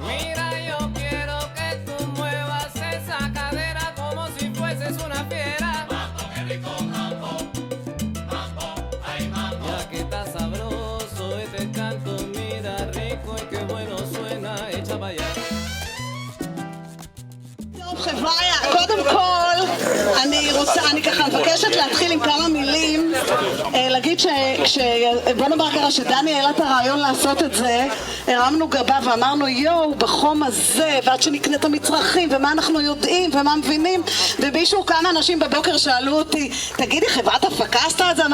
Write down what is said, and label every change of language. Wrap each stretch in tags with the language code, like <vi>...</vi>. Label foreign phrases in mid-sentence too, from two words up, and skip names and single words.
<es>Mira, yo quiero que tú muevas esa cadera como si fueses una fiera. Mambo, qué rico mambo. Mambo, ay mambo. Ya que está sabroso este canto, mira rico y qué bueno suena, echa para allá.</es> <he>חבריה, קודם כל אני ככה מבקשת להתחיל עם כמה מילים, להגיד בוא נאמר ככה שדני העלה את הרעיון לעשות את זה, הרמנו גבה ואמרנו יואו בחום הזה ועד שנקנה את המצרכים ומה אנחנו יודעים ומה מבינים, ומישהו כמה אנשים בבוקר שאלו אותי תגידי חברת הפקה עשתה את זה?</he>